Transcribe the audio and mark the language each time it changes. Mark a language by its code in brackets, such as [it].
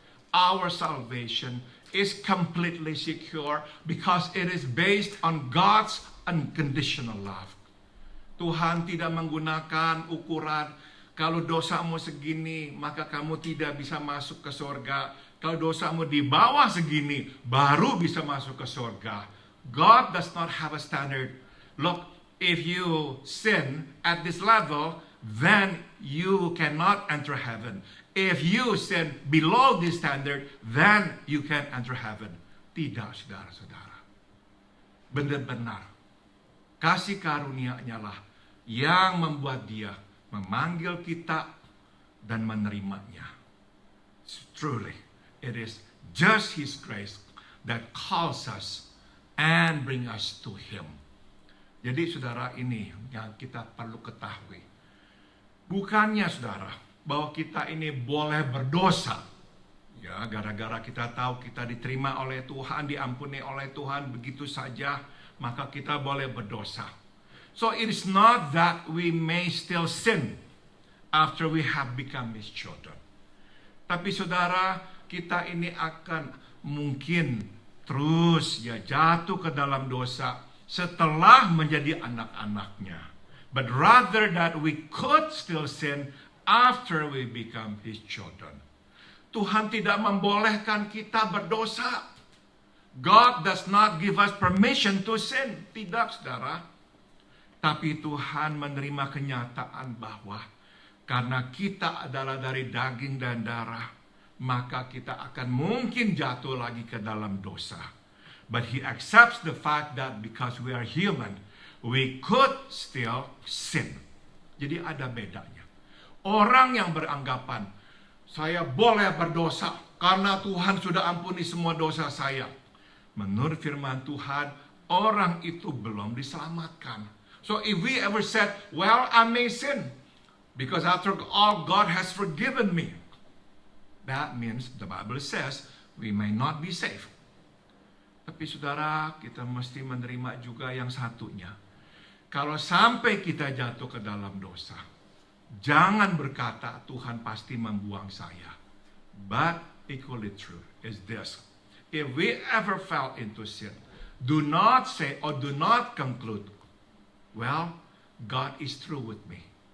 [en] Our salvation is completely secure because it is based on God's unconditional love. [id] Tuhan tidak menggunakan ukuran, kalau dosamu segini, maka kamu tidak bisa masuk ke surga. Kalau dosamu di bawah segini, baru bisa masuk ke surga. [en] God does not have a standard. Look, if you sin at this level, then you cannot enter heaven. If you sin below this standard, then you can enter heaven. [id] Tidak, saudara-saudara. Benar-benar kasih karunia-Nya lah yang membuat dia memanggil kita dan menerimanya. [en] Truly, it is just his grace that calls us and bring us to him. [id] Jadi saudara, ini yang kita perlu ketahui. Bukannya saudara, bahwa kita ini boleh berdosa. Ya, gara-gara kita tahu kita diterima oleh Tuhan, diampuni oleh Tuhan begitu saja, maka kita boleh berdosa. [en] So it is not that we may still sin after we have become his children. [id] Tapi saudara, kita ini akan mungkin terus jatuh ke dalam dosa setelah menjadi anak-anaknya. [en] But rather that we could still sin after we become his children. [id] Tuhan tidak membolehkan kita berdosa. [en] God does not give us permission to sin. [id] Tidak, saudara. Tapi Tuhan menerima kenyataan bahwa karena kita adalah dari daging dan darah, maka kita akan mungkin jatuh lagi ke dalam dosa. [en] But He accepts the fact that because we are human, we could still sin. [id] Jadi ada bedanya. Orang yang beranggapan, saya boleh berdosa karena Tuhan sudah ampuni semua dosa saya. Menurut firman Tuhan, orang itu belum diselamatkan. [en] So if we ever said, well, I may sin, because after all, God has forgiven me. That means, the Bible says, we may not be saved. [id] Tapi saudara, kita mesti menerima juga yang satunya. Kalau sampai kita jatuh ke dalam dosa, jangan berkata, Tuhan pasti membuang saya. [en] But equally true is this. If we ever fell into sin, do not say or do not conclude, well, God is through with me.